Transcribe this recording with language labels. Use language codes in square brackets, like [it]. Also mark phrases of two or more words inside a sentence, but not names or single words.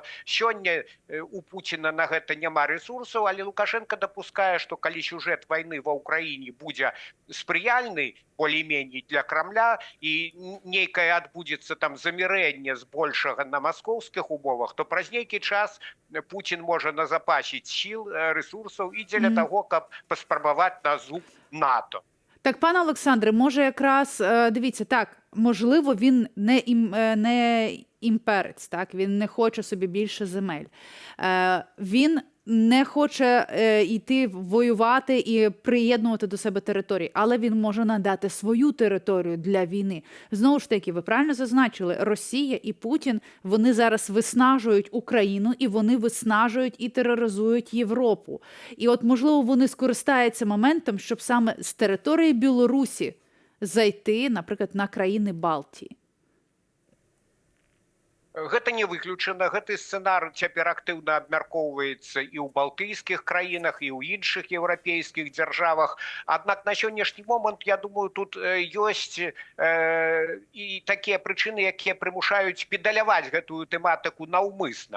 [be] Сёння у Пуціна на гэта няма рэсурсаў, але Лукашенко дапускае, што калі сюжэт вайны ва ўкраіне будзе спрыяльны, болей-меней для Крамля, і нейкае адбудзецца там замірэнне збольшага на маскоўскіх умовах, то праз нейкі час Путін можа назапасіць сіл, [uk] ресурсів і для того, [be] каб паспрабаваць на зуб НАТО. [uk] Так, пане Олександре, може якраз, дивіться, так, можливо, він не імперець, так, він не хоче собі більше земель. Він не хоче йти воювати і приєднувати до себе території, але він може надати свою територію для війни. Знову ж таки, ви правильно зазначили, Росія і Путін, вони зараз виснажують Україну, і вони виснажують і тероризують Європу. І от, можливо, вони скористаються моментом, щоб саме з території Білорусі зайти, наприклад, на країни Балтії. [be] Гэта не выключана, гэты сцэнар цяпер актыўна абмяркоўваецца і ў балтыйскіх краінах, і ў іншых еўрапейскіх дзяржавах. Аднак на сённяшні момант, я думаю, тут ёсць і такія прычыны, якія прымушаюць педаляваць гэтую тэматыку наўмысна.